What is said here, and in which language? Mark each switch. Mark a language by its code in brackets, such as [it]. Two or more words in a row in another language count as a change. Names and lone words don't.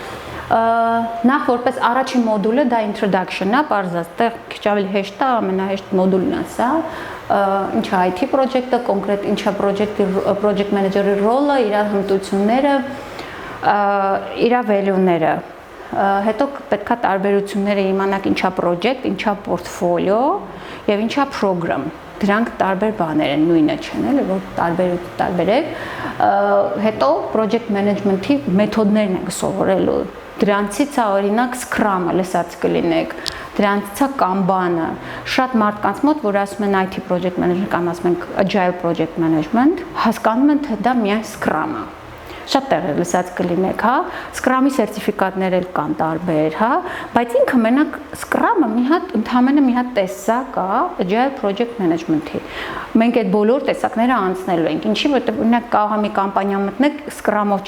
[hy] Նախ որպես առաջին մոդուլը դա introduction-ն է, բարձրաց, տեղ քիչ ավելի հեշտ է, ամենահեշտ մոդուլն է սա։ Ինչ է [en] IT project- [hy] ը, կոնկրետ ինչ է [en] project manager- [hy] ի ռոլը, իր հմտությունները, իր value-ները։ Հետո պետքա տարբերությունները իմանաք ինչա project, ինչա portfolio եւ ինչա program։ դրանք տարբեր բաներ են, նույնը չեն, էլի, որ տարբերեք։ Հետո [en] project management- [hy] ի մեթոդներն ենք սովորելու։ Դրանցից է օրինակ Scrum-ը լսած կլինեք, դրանցից է Kanban-ը։ Շատ մարդկանց մոտ, որ ասում են [en] IT project management [hy] կամ ասում են [en] agile project management, [hy] հասկանում են, թե դա միայն Scrum-ը։ Շատ տեղեր լսած կլինեք, հա, Scrum-ի սերտիֆիկատներ էլ կան տարբեր, հա, բայց ինքը մենակ Scrum-ը ընդհանրապես մի հատ տեսակ է [en] Agile Project Management- [hy] ի։ Մենք այդ բոլոր տեսակները անցնելու ենք, ինչի, որտեղ օրինակ կարող է մի կամպանիա մտնեք Scrum-ով